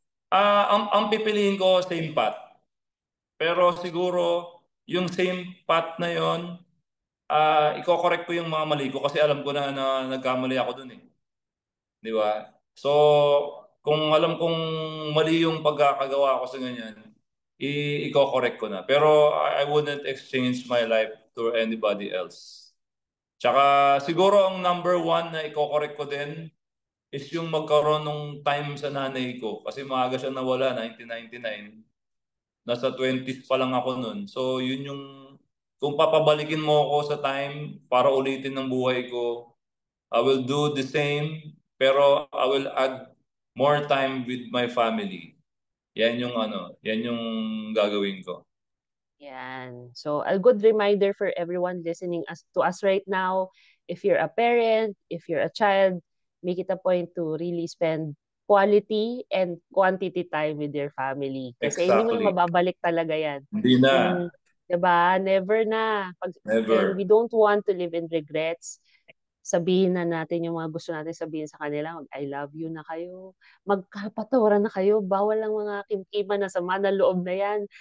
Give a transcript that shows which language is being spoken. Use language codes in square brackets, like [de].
[tl] Ang pipiliin ko, same path. Pero siguro, yung same path na yon, i-correct ko yung mga mali ko kasi alam ko na nagkamali ako dun eh. Di ba? So, kung alam kong mali yung pagkakagawa ko sa ganyan, i-correct ko na. [en] Pero I wouldn't exchange my life to anybody else. [tl] Tsaka siguro ang number one na i-correct ko din is yung magkaroon ng time sa nanay ko. Kasi maaga siya nawala, 1999. Nasa 20s pa lang ako nun. So yun yung, kung papabalikin mo ako sa time para ulitin ng buhay ko, [en] I will do the same, [tl] pero [en] I will add more time with my family. [tl] Yan yung gagawin ko. Yan. [en] So, a good reminder for everyone listening to us right now, if you're a parent, if you're a child, make it a point to really spend quality and quantity time with your family. [tl] Kasi hindi mo na [en] Exactly. [tl] mababalik talaga yan. Hindi na. Kung, diba, never na. [en] And we Never. don't want to live in regrets. [tl] Sabihin na natin yung mga gusto natin sabihin sa kanila, [en] I love you [tl] na kayo, magkapatawaran na kayo, bawal lang mga kimkiman na sama na loob na yan.